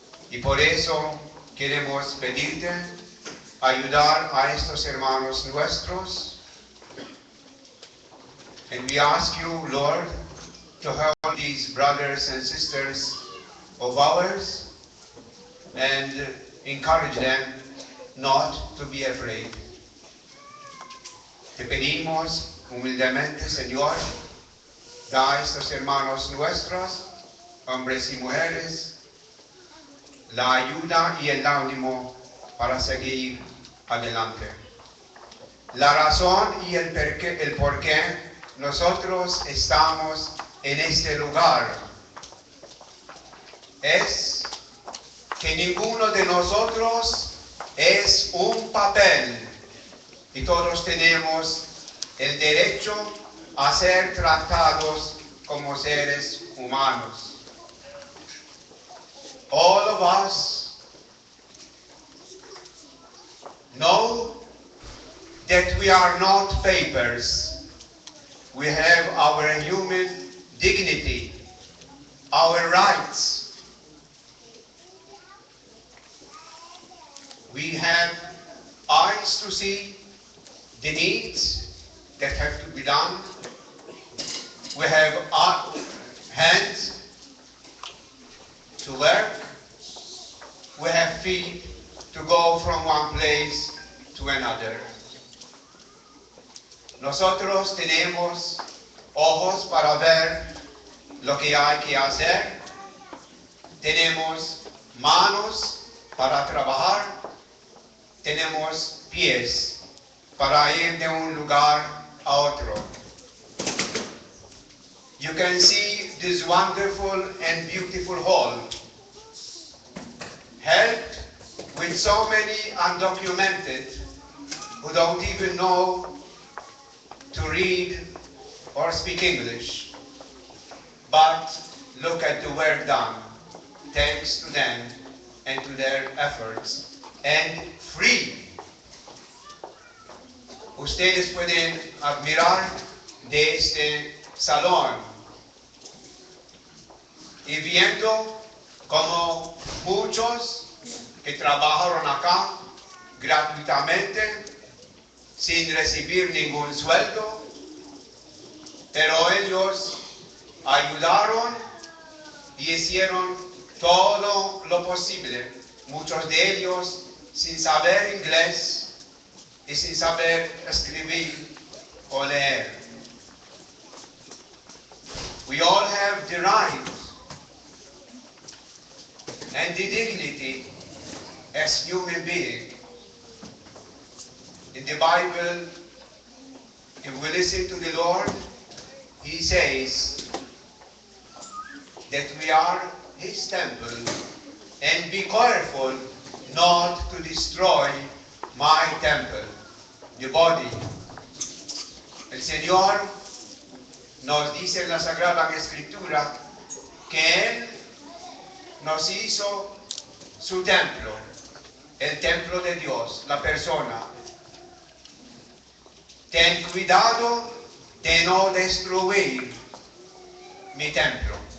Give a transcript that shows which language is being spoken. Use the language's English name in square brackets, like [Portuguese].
[Spanish] Y por eso queremos pedirte ayudar a estos hermanos nuestros. [English] And we ask you, Lord, to help these brothers and sisters of ours and encourage them not to be afraid. [Spanish] Te pedimos humildemente, Señor, da a estos hermanos nuestros, hombres y mujeres, la ayuda y el ánimo para seguir adelante. La razón y el por qué nosotros estamos en este lugar es que ninguno de nosotros es un papel y todos tenemos el derecho a ser tratados como seres humanos. [English] All of us know that we are not papers. We have our human dignity, our rights. We have eyes to see the needs that have to be done. We have hands to work. We have feet to go from one place to another. [Spanish] Nosotros tenemos ojos para ver lo que hay que hacer. Tenemos manos para trabajar. Tenemos pies para ir de un lugar a otro. [English] You can see this wonderful and beautiful hall, helped with so many undocumented who don't even know to read or speak English. But look at the work done, thanks to them and to their efforts, and free. [Spanish] ustedes pueden admirar de este salón. Y viendo como muchos que trabajaron acá gratuitamente, sin recibir ningún sueldo, pero ellos ayudaron y hicieron todo lo posible, muchos de ellos sin saber inglés y sin saber escribir o leer. [English] We all have the right and the dignity as human beings. In the Bible, if we listen to the Lord, He says that we are His temple, and be careful not to destroy my temple, the body. [Spanish] El Señor nos dice en la Sagrada Escritura que Él nos hizo su templo, el templo de Dios, la persona. Ten cuidado de no destruir mi templo.